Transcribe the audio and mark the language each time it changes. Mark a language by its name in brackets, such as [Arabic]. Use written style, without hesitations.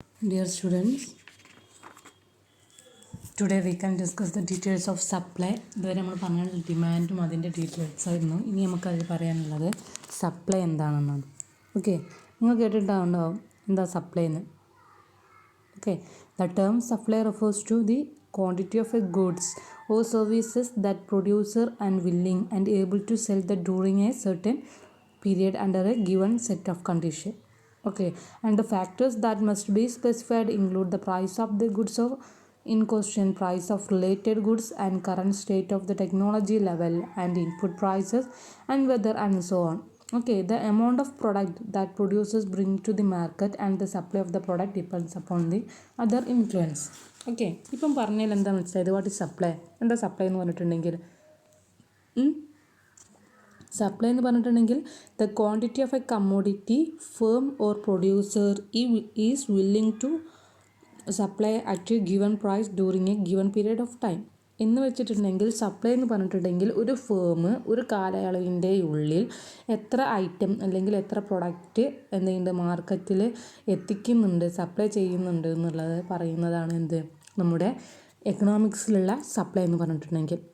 [English] Dear students, today we can discuss the details of supply. [Malayalam] ഇതുവരെ നമ്മൾ പറഞ്ഞത് ഡിമാൻഡും അതിൻ്റെ ഡീറ്റെയിൽസ് ആയിരുന്നു. ഇനി നമുക്കത് പറയാനുള്ളത് സപ്ലൈ എന്താണെന്നാണ്. ഓക്കെ, നിങ്ങൾ കേട്ടിട്ടുണ്ടാവും എന്താ സപ്ലൈ എന്ന്. [English] Okay, the term supply refers to the quantity of a goods or services that producer and willing and able to sell that during a certain period under a given set of conditions. Okay, and the factors that must be specified include the price of the goods in question, price of related goods, and current state of the technology level and input prices and weather and so on. Okay, the amount of product that producers bring to the market and the supply of the product depends upon the other influence. [Malayalam] Okay, ഇപ്പം പറഞ്ഞാൽ എന്താ മനസ്സിലായത്? [English] What is supply? [Malayalam] എന്താ supply എന്ന് പറഞ്ഞിട്ടുണ്ടെങ്കിൽ supply എന്ന് പറഞ്ഞിട്ടുണ്ടെങ്കിൽ [English] the quantity of a commodity firm or producer is willing to supply at a given price during a given period of time [Malayalam] എന്ന് വെച്ചിട്ടുണ്ടെങ്കിൽ സപ്ലൈ എന്ന് പറഞ്ഞിട്ടുണ്ടെങ്കിൽ ഒരു ഫേം ഒരു കാലയളവിൻ്റെ ഉള്ളിൽ എത്ര ഐറ്റം അല്ലെങ്കിൽ എത്ര പ്രൊഡക്റ്റ് എന്തെങ്കിലും മാർക്കറ്റിൽ എത്തിക്കുന്നുണ്ട്, സപ്ലൈ ചെയ്യുന്നുണ്ട് എന്നുള്ളത് പറയുന്നതാണ് എന്ത് നമ്മുടെ എക്കണോമിക്സിലുള്ള സപ്ലൈ എന്ന് പറഞ്ഞിട്ടുണ്ടെങ്കിൽ.